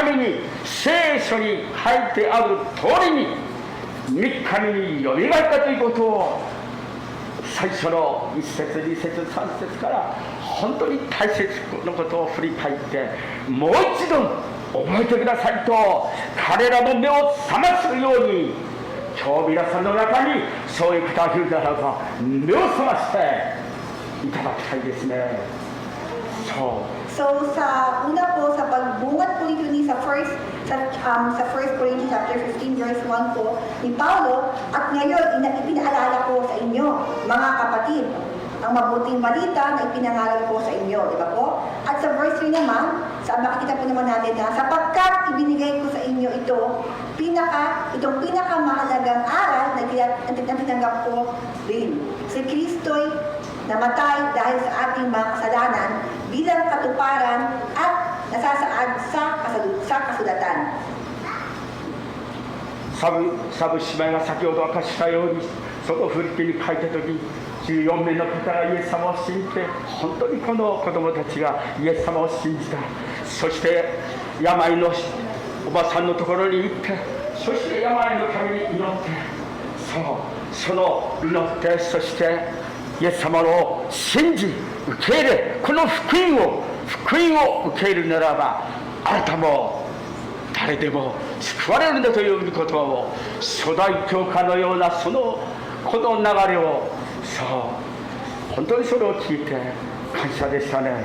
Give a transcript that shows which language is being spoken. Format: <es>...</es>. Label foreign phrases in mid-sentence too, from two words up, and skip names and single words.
<ja>目に聖書に書いてある通りに3日目によみがえったということを最初の1節2節3節から本当に大切なことを振り返ってもう一度覚えてくださいと彼らの目を覚ますように今日皆さんの中にそういう方がいるならば目を覚ましていただきたいですね。</ja> <tl>So sa una po sa pagbungat po dito sa</tl> <en>1 Corinthians chapter 15 verse 1</en> <tl>po ni Paulo at ngayon ipinaalala ko sa inyo mga kapatid ang mabuting balita na ipinangaral ko sa inyo, di ba po? At sa verse 3 naman, makikita po naman natin na sapagkat ibinigay ko sa inyo itong pinakamahalagang aral na tinanggap ko rin. Si Kristo'y namatay dahil sa ating mga kasalanan bilang katuparan at nasasaad sa kasulatan.</tl> <ja>サブ姉妹が先ほど明かしたように、そのフリッピに書いた時、14名の方がイエス様を信じて、本当にこの子供たちがイエス様を信じた。そして病のおばさんのところに行って、そして病のために祈って、その祈って、そしてイエス様を信じ受け入れ、この福音を受け入れるならば、あなたも誰でも救われるんだということを、初代教会のようなこの流れを、本当にそれを聞いて感謝でしたね。</ja>